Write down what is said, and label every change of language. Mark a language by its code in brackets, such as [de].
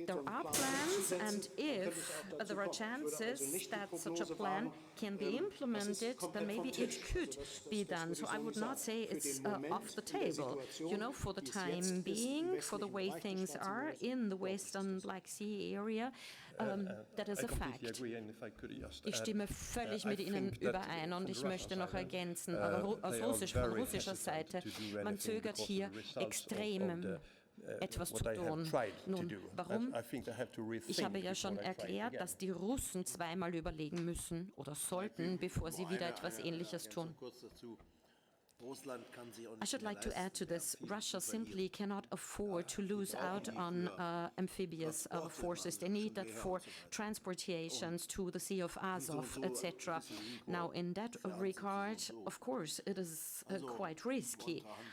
[en] There are plans, and if there are chances that such a plan can be implemented, then maybe it could be done. So I would not say it's off the table. You know, for the time being, for the way things are in the Western Black Sea area, that is a fact. [de] Ich stimme völlig mit Ihnen überein, und ich möchte noch ergänzen, von russischer Seite, man zögert hier extrem etwas zu tun. Nun, warum? Ich habe ja schon erklärt, dass die Russen zweimal überlegen müssen oder sollten, bevor sie wieder etwas Ähnliches tun. [en] I should like to add to this. Russia simply cannot afford to lose out on amphibious forces. They need that for transportations to the Sea of Azov, etc. Now, in that regard, of course, it is quite risky.